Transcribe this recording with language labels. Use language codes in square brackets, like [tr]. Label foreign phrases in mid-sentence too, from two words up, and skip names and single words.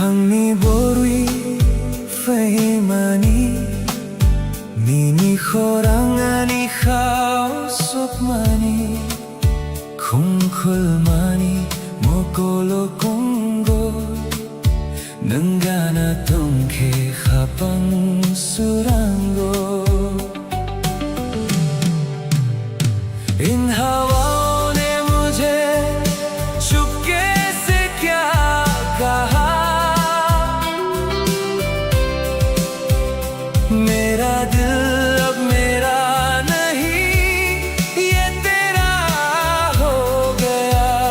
[trp] Kapangni borui fahimani Nini khorangani khao sopmani Kungkulmani mokolo kongo Nangana tongke khapang surango [hi] इन हवाओं ने मुझे चुपके से क्या कहा मेरा दिल अब मेरा नहीं ये तेरा हो गया